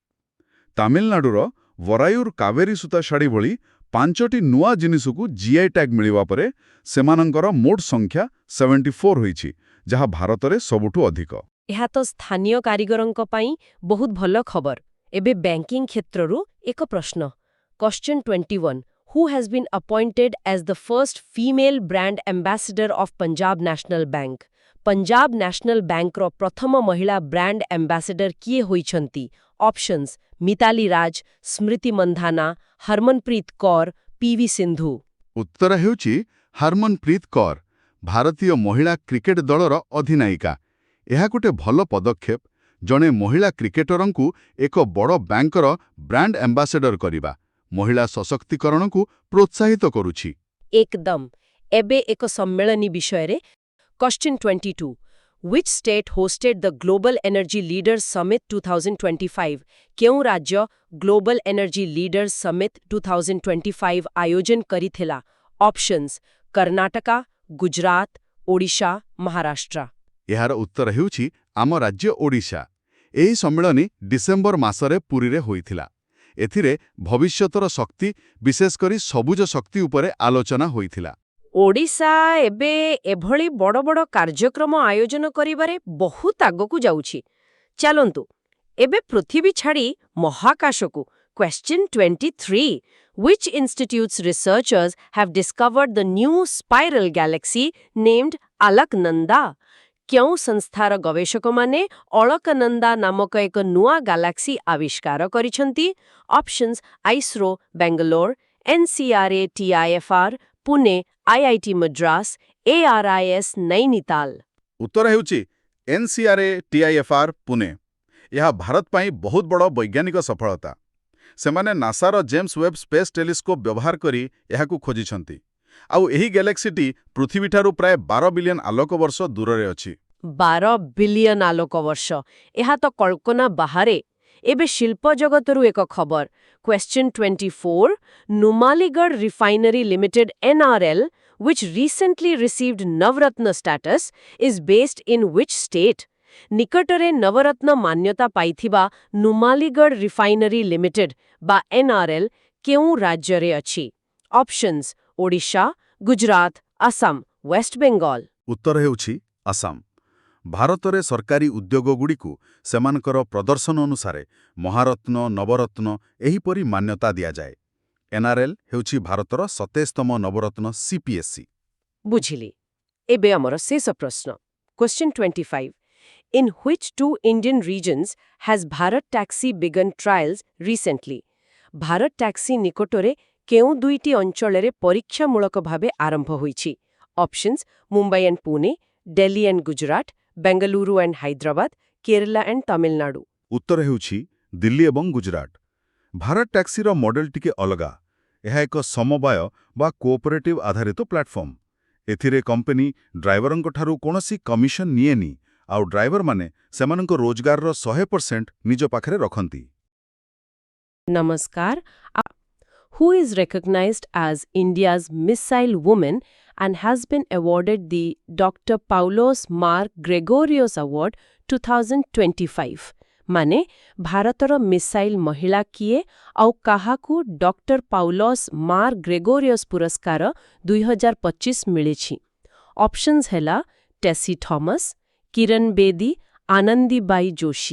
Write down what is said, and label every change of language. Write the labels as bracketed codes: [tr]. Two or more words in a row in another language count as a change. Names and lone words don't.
[or] ତାମିଲନାଡୁର ବରାୟୁର କାବେରୀ ସୂତା ଶାଢ଼ୀ ଭଳି 5ଟି ନୂଆ ଜିନିଷକୁ GI ଟ୍ୟାଗ୍ ମିଳିବା ପରେ ସେମାନଙ୍କର ମୋଟ ସଂଖ୍ୟା 74 ହୋଇଛି, ଯାହା ଭାରତରେ ସବୁଠୁ ଅଧିକ। ଏହା ତ ସ୍ଥାନୀୟ କାରିଗରଙ୍କ ପାଇଁ ବହୁତ ଭଲ ଖବର। ଏବେ ବ୍ୟାଙ୍କିଂ କ୍ଷେତ୍ରରୁ ଏକ ପ୍ରଶ୍ନ। Question 21. [en] Who has been appointed as the first female brand ambassador of Punjab National Bank? [or] ପଞ୍ଜାବ ନ୍ୟାସନାଲ ବ୍ୟାଙ୍କର ପ୍ରଥମ ମହିଳା ବ୍ରାଣ୍ଡ ଆମ୍ବାସେଡର କିଏ ହୋଇଛନ୍ତି? ଅପସନ୍ସ ମିତାଲି ରାଜ, ସ୍ମୃତି ମନ୍ଧାନା, ହରମନପ୍ରୀତ କୌର, ପିଭି ସିନ୍ଧୁ। ଉତ୍ତର ହେଉଛି ହରମନପ୍ରୀତ କୌର, ଭାରତୀୟ ମହିଳା କ୍ରିକେଟ ଦଳର ଅଧିନାୟିକା। ଏହା ଗୋଟେ ଭଲ ପଦକ୍ଷେପ, ଜଣେ ମହିଳା କ୍ରିକେଟରଙ୍କୁ ଏକ ବଡ଼ ବ୍ୟାଙ୍କର ବ୍ରାଣ୍ଡ ଆମ୍ବାସେଡର କରିବା ମହିଳା ସଶକ୍ତିକରଣକୁ ପ୍ରୋତ୍ସାହିତ କରୁଛି। ଏକଦମ। ଏବେ ଏକ ସମ୍ମିଳନୀ ବିଷୟରେ। [en] Question 22. Which state hosted the Global Energy Leaders Summit 2025? [or] କେଉଁ ରାଜ୍ୟ Global Energy Leaders Summit 2025 ଆୟୋଜନ କରିଥିଲା? ଅପସନ୍ସ କର୍ଣ୍ଣାଟକା, ଗୁଜରାତ, ଓଡ଼ିଶା, ମହାରାଷ୍ଟ୍ର। ଏହାର ଉତ୍ତର ହେଉଛି ଆମ ରାଜ୍ୟ ଓଡ଼ିଶା। ଏହି ସମ୍ମିଳନୀ ଡିସେମ୍ବର ମାସରେ ପୁରୀରେ ହୋଇଥିଲା। ଏଥିରେ ଭବିଷ୍ୟତର ଶକ୍ତି, ବିଶେଷ କରି ସବୁଜ ଶକ୍ତି ଉପରେ ଆଲୋଚନା ହୋଇଥିଲା। ଓଡ଼ିଶା ଏବେ ଏଭଳି ବଡ଼ ବଡ଼ କାର୍ଯ୍ୟକ୍ରମ ଆୟୋଜନ କରିବାରେ ବହୁତ ଆଗକୁ ଯାଉଛି। ଚାଲନ୍ତୁ ଏବେ ପୃଥିବୀ ଛାଡ଼ି ମହାକାଶକୁ। [en] Question 23. Which institute's researchers have discovered the new spiral galaxy named Alaknanda? [or] କେଉଁ ସଂସ୍ଥାର ଗବେଷକମାନେ ଅଳକନନ୍ଦା ନାମକ ଏକ ନୂଆ ଗାଲାକ୍ସି ଆବିଷ୍କାର କରିଛନ୍ତି? ଅପସନ୍ସ ଆଇସ୍ରୋ ବେଙ୍ଗାଲୋର, NCRA TIFR ପୁନେ, IIT ମଦ୍ରାସ, ARIS ନୈନିତାଲ। ଉତ୍ତର ହେଉଛି NCRA TIFR ପୁନେ। ଏହା ଭାରତ ପାଇଁ ବହୁତ ବଡ଼ ବୈଜ୍ଞାନିକ ସଫଳତା। ସେମାନେ ନାସାର ଜେମ୍ସ ୱେବ୍ ସ୍ପେସ୍ ଟେଲିସ୍କୋପ୍ ବ୍ୟବହାର କରି ଏହାକୁ ଖୋଜିଛନ୍ତି। ଆଉ ଏହି ଗ୍ୟାଲେକ୍ସିଟି ପୃଥିବୀଠାରୁ ପ୍ରାୟ 12 ବିଲିୟନ ଆଲୋକ ବର୍ଷ ଦୂରରେ ଅଛି। 12 ବିଲିୟନ ଆଲୋକ ବର୍ଷ, ଏହା ତ କଳ୍ପନା ବାହାରେ। ଏବେ ଶିଳ୍ପ ଜଗତରୁ ଏକ ଖବର। Question 24. [en] Numaligarh Refinery Limited NRL, which recently received Navratna status, is based in which state? [or] ନିକଟରେ ନବରତ୍ନ ମାନ୍ୟତା ପାଇଥିବା ନୁମାଲିଗଡ଼ ରିଫାଇନାରୀ ଲିମିଟେଡ୍ ବା NRL କେଉଁ ରାଜ୍ୟରେ ଅଛି? ଅପସନ୍ସ ଓଡ଼ିଶା, ଗୁଜରାତ, ଆସାମ, ୱେଷ୍ଟବେଙ୍ଗଲ। ଉତ୍ତର ହେଉଛି ଆସାମ। ଭାରତରେ ସରକାରୀ ଉଦ୍ୟୋଗଗୁଡ଼ିକୁ ସେମାନଙ୍କର ପ୍ରଦର୍ଶନ ଅନୁସାରେ ମହାରତ୍ନ, ନବରତ୍ନ ଏହିପରି ମାନ୍ୟତା ଦିଆଯାଏ। NRL ହେଉଛି ଭାରତର 27ତମ ନବରତ୍ନ CPSC। ବୁଝିଲି। ଏବେ ଆମର ଶେଷ ପ୍ରଶ୍ନ। Question 25. [en] In which two Indian regions has Bharat Taxi begun trials recently? [or] ଭାରତ ଟ୍ୟାକ୍ସି ନିକଟରେ କେଉଁ ଦୁଇଟି ଅଞ୍ଚଳରେ ପରୀକ୍ଷାମୂଳକ ଭାବେ ଆରମ୍ଭ ହୋଇଛି? ଅପସନ୍ସ ମୁମ୍ବାଇ ଆଣ୍ଡ ପୁନେ, ଦିଲ୍ଲୀ ଆଣ୍ଡ ଗୁଜରାଟ, ବେଙ୍ଗାଲୁରୁ ଆଣ୍ଡ ହାଇଦ୍ରାବାଦ, କେରଲା ଆଣ୍ଡ ତାମିଲନାଡୁ। ଉତ୍ତର ହେଉଛି ଦିଲ୍ଲୀ ଏବଂ ଗୁଜରାଟ। ଭାରତ ଟ୍ୟାକ୍ସିର ମଡେଲ ଟିକେ ଅଲଗା। ଏହା ଏକ ସମବାୟ ବା କୋଅପରେଟିଭ ଆଧାରିତ ପ୍ଲାଟଫର୍ମ। ଏଥିରେ କମ୍ପାନୀ ଡ୍ରାଇଭରଙ୍କଠାରୁ କୌଣସି କମିଶନ ନିଏନି, ଆଉ ଡ୍ରାଇଭରମାନେ ସେମାନଙ୍କ ରୋଜଗାରର 100% ନିଜ ପାଖରେ ରଖନ୍ତି। ନମସ୍କାର। [en] Who is recognized as India's Missile Woman and has been awarded the Dr. Paulos Mar Gregorios Award 2025? [or] ମାନେ ଭାରତର ମିସାଇଲ ମହିଳା କିଏ ଆଉ କାହାକୁ ଡକ୍ଟର ପାଉଲସ୍ ମାର୍ ଗ୍ରେଗୋରିୟସ୍ ପୁରସ୍କାର 2025 ମିଳିଛି? ଅପସନ୍ସ ହେଲା ଟେସି ଥମସ୍, କିରଣ ବେଦୀ, ଆନନ୍ଦୀବାଇ ଯୋଶୀ।